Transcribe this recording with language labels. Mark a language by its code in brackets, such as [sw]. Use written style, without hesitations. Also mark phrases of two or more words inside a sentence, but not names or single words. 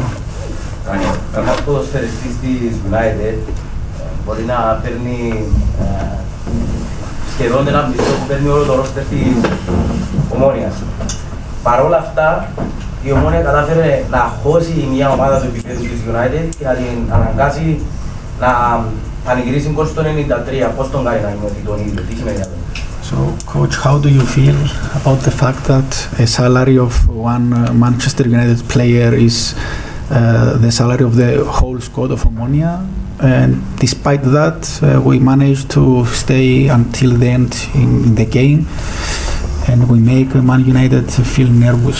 [el] Ένας ποδοσφαιριστής της United μπορεί να παίρνει σχεδόν ένα μισό που παίρνει όλο το ρόστερ της Ομόνοιας. Παρ' όλα αυτά, η Ομόνοια κατάφερε να χώσει μια ομάδα του επίπεδου της United και να την αναγκάσει να πανηγυρίσει γκολ στο 93, πώς τον κάνει να νιώθει τον ίδιο, τι σημαίνει αυτό? [en] So, coach, how do you feel about the fact that a salary of one Manchester United player is the salary of the whole squad of OMONOIA, and despite that, we managed to stay until the end in the game, and we make Man United feel nervous?